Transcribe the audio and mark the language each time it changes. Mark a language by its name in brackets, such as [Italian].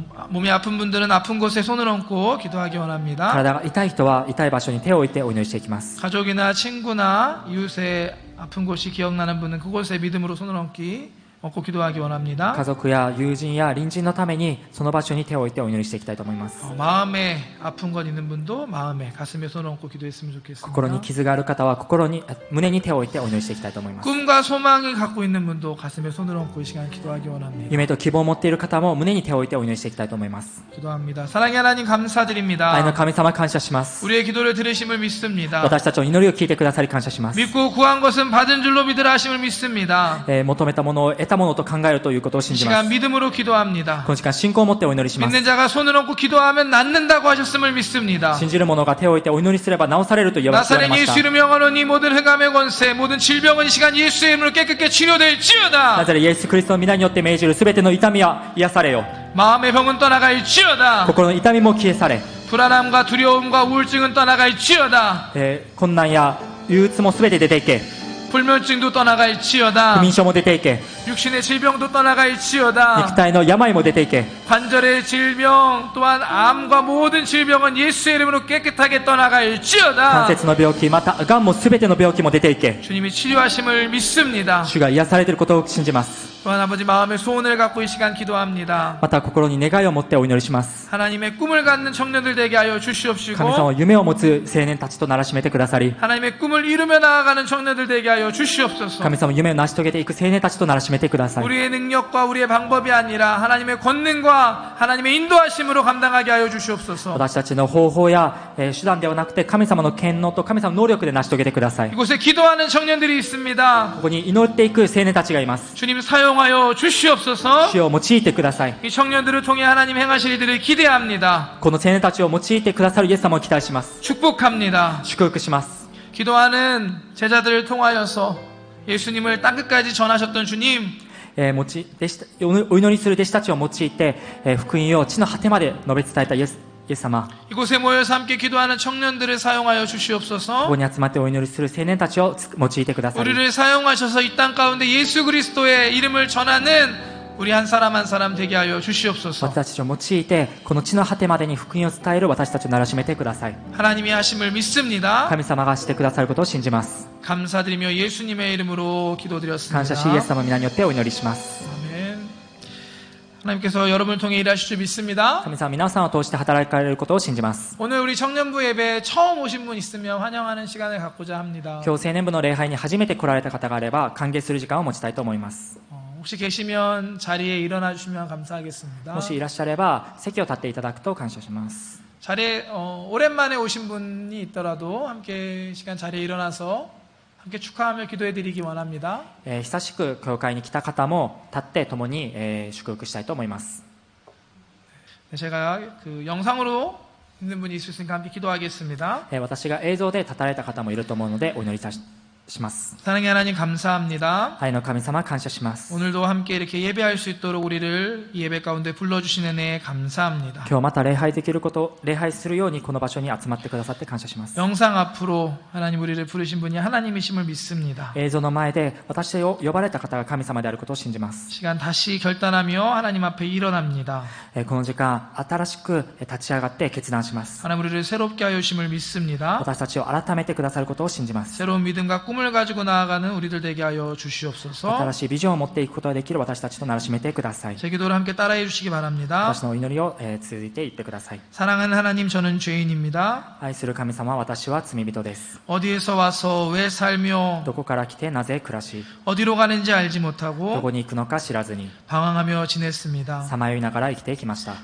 [Korean] 몸이 아픈 분들은 아픈 곳에 손을 얹고 기도하기 원합니다. [Japanese] 体が痛い人は痛い場所に手を置いてお祈りしていきます。 [Korean] 가족이나 친구나 이웃의 아픈 곳이 기억나는 분은 그곳에 믿음으로 손을 얹고 기도하기 원합니다. [Japanese] 家族や友人や隣人のためにその場所に手を置いてお祈りしていきたいと思います。 [Korean] 마음에 아픈 것 있는 분도 마음에 가슴에 손을 얹고 기도했으면 좋겠습니다. [Japanese] 心に傷がある方は胸に手を置いてお祈りしていきたいと思います。 [Korean] 꿈과 소망을 갖고 있는 분도 가슴에 손을 얹고 이 시간 기도하기 원합니다. [Japanese] 夢と希望を持っている方も胸に手を置いてお祈りしていきたいと思います。 [Korean] 기도합니다. 사랑의 하나님 감사드립니다. [Japanese] 愛の神様感謝します。 [Korean] 우리의 기도를 들으심을 믿습니다. [Japanese] 私たちの祈りを聞いてくださり感謝します。 [Korean] 믿고 구한 것은 받은 줄로 믿으라 하심을 믿습니다. [Japanese] 求めたものを得たものと考えるということを [Korean] 이 [Japanese] 信じま [Korean] 시간 [Japanese] す。 [Korean] 믿음으로 기도합니다. [Japanese] この時間信仰を持ってお祈りします。 [Korean] 믿는 자가 손을 얹고 기도하면 낫는다고 하셨음을 믿습니다. [Japanese] 信じる者が手を置いてお祈りすれば治されると言われ [Korean] 나사렛 [Japanese] まし [Korean] 예수 [Japanese] た。 [Korean] 이름 영원히 모든 흑암의 권세 모든 질병은 이 시간 예수의 이름으로 깨끗게 [Japanese] な [Korean] 치료될지어다. [Japanese] ぜならイエス・クリストの皆によって命じるすべての痛みは癒されよ。 [Korean] 마음의 병은 떠나갈지어다. [Japanese] 心の痛みも消え去れ。 [Korean] 불안함과 두려움과 우울증은 떠나갈지어다. [Japanese] 困難や憂鬱もすべて出ていけ。 [Korean] 불면증도 떠나갈지어다. [Japanese] 不眠症も出ていけ。 [Korean] 육신의 질병도 [Japanese] 肉 [Korean] 떠나갈지어다. [Japanese] 体の病も出ていけ。 [Korean] 관절의 질병 또한 암과 모든 질병은 예수의 이름으로 깨끗하게 떠나갈지어다. [Japanese] 節の病気、またがんもすべての病気も出ていけ。 [Korean] 주님이 치료하심을 믿습니다. [Japanese] 主が癒されていることを信じます。 [Korean] 또한 아버지 마음의 소원을 갖고 이 시간 기도합니다. [Japanese] また心に願いを持ってお祈りします。 [Korean] 하나님의 꿈을 갖는 청년들 되게 하여 [Japanese] 神様 [Korean] 주시옵시고 [Japanese] は夢を持つ青年たちとならしめてくださり、 [Korean] 하나님의 꿈을 이루며 나아가는 청년들 되게 하여 주시옵소서. [Japanese] 神様夢を成し遂げていく青年たちとならしめてください。 [Korean] 우리의 능력과 우리의 방법이 아니라 하나님의 권능과 하나님의 인도하심으로 감당하게 하여 주시옵소서. [Japanese] 私たちの方法や、手段ではなくて神様の権能と神様の能力で成し遂げてください。 [Korean] 이곳에 기도하는 청년들이 있습니다. [Japanese] ここに祈っていく青年たちがいます。 [Korean] 주님 사용하여 주시옵소서. [Japanese] 主を用いてください。 [Korean] 이 청년들을 통해 하나님 행하실 일들을 기대합니다. [Japanese] この青年たちを用いてくださるイエス様を期待します。 [Korean] 축복합니다. [Japanese] 祝福します。 [Korean] 기도하는 제자들을 통하여서 예수님을 땅끝까지 전하셨던 주님, [Japanese] お祈りする弟子たちを用いて、福音を地の果てまで述べ伝えたイエス様、 [Korean] 이곳에 모여서 함께 기도하는 청년들을 사용하여 [Japanese] こ [Korean] 주시옵소서. [Japanese] こに集まってお祈りする青年たちを用いてください。 [Korean] 우리를 사용하셔서 이 땅 가운데 예수 그리스도의 이름을 전하는 우리 한 사람 한 사람 되게 하여 주시옵소서. [Japanese] 私たちを用いてこの地の果てまでに福音を伝える私たちをならしめてください。 [Korean] 하나님이 하심을 믿습니다. [Japanese] 神様がしてくださることを信じます。 [Korean] 감사드리며 예수님의 이름으로 [Japanese] 感 [Korean] 기도드렸습니다. [Japanese] 謝しイエス様の皆によってお祈りします。 [Korean] 아멘. 하나님께서 여러분을 통해 일하실 줄 믿습니다. [Japanese] 神様皆さんを通して働かれることを信じます。 [Korean] 오늘 우리 청년부 예배 처음 오신 분 있으면 환영하는 시간을 갖고자 합니다. [Japanese] 今日青年部の礼拝に初めて来られた方があれば歓迎する時間を持ちたいと思います。 [Korean] 혹시 계시면 자리에 일어나 주시면 감사하겠습니다. [Japanese] もしいらっしゃれば席を立っていただくと感謝します。 [Korean] 자리에 오랜만에 오신 분이 있더라도 함께 시간 자리에 일어나서 함께 축하하며 기도해 드리기 원합니다. [Japanese] 久しく教会に来た方も立って共に、祝福したいと思います。 [Korean] 제가 그 영상으로 있는 분이 있을 수 있으니까 함께 기도하겠습니다. [Japanese] 私が映像で立たれた方もいると思うのでお祈りします。 [Korean] 사랑의 하나님 감사합니다. [Japanese] 愛の神様感謝します。 [Korean] 오늘도 함께 이렇게 예배할 수 있도록 우리를 이 예배 가운데 불러주시는 애 감사합니다. [Japanese] 今日また礼拝できること、礼拝するようにこの場所に集まってくださって感謝します。 [Korean] 영상 앞으로 하나님 우리를 부르신 분이 하나님이심을 믿습니다. [Japanese] 映像の前で私を呼ばれた方が神様であることを信じます。 [Korean] 시간 다시 결단하며 하나님 앞에 일어납니다. [Japanese] この時間新しく立ち上がって決断します。 [Korean] 하나님 우리를 새롭게 하여 주심을 믿습니다. [Japanese] 私たちを改めてくださることを信じます。 [Korean] 새로운 믿음과 꿈을 가지고 나아가는 우리들 되게 하여 주시옵소서. [Japanese] 新しいビジョンを持っていくことができる私たちとならしめてください。 [Korean] 제 기도를 함께 따라해 주시기 바랍니다. [Japanese] 私のお祈りを、続いていってください。 [Korean] 사랑하는 하나님 저는 죄인입니다. [Japanese] 愛する神様、私は罪人です。 [Korean] 어디에서 와서 왜 살며 [Japanese] どこから来てなぜ暮らし、 [Korean] 어디로 가는지 알지 [Japanese] ど [Korean] 못하고 [Japanese] こに行くのか知らずに [Korean] 방황하며 지냈습니다. [Japanese] さまよいながら生きてきました。